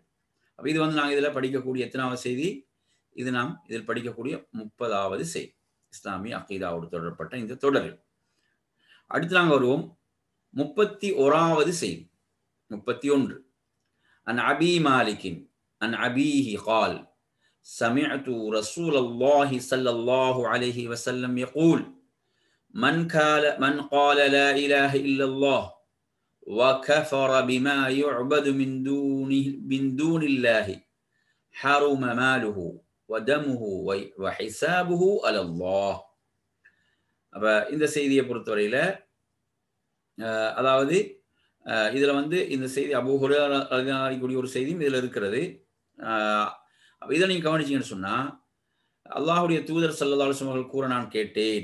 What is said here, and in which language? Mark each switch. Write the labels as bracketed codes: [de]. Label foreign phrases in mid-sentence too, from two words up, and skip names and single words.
[ta] அப்ப இது வந்து நாங்கள் இதில் படிக்கக்கூடிய எத்தனாவது செய்தி? இது நாம் இதில் படிக்கக்கூடிய 30வது செய்தி, இஸ்லாமிய அகீதாவோடு தொடரப்பட்ட இந்த தொடரில். அடுத்து நாங்கள் வருவோம் 31வது செய்தி. [ar] 31. عن أبي مالك عن أبيه قال سمعت رسول الله صلى الله عليه وسلم يقول من قال لا إله إلا الله وكفر بما يعبد من دون الله حرم ماله ودمه وحسابه على الله. [ta] அப்ப இந்த செய்தியை பொறுத்தவரையில அதாவது இதுல வந்து இந்த செய்தி அபூ ஹுரைரா அறிவிக்கக்கூடிய ஒரு செய்தியும் இதுல இருக்கிறது. இதை நீங்க கவனிச்சீங்கன்னு சொன்னா, அல்லாஹ்வுடைய தூதர் [ar] صلى الله عليه وسلم [ta] அவர்கள் கூற நான் கேட்டேன்.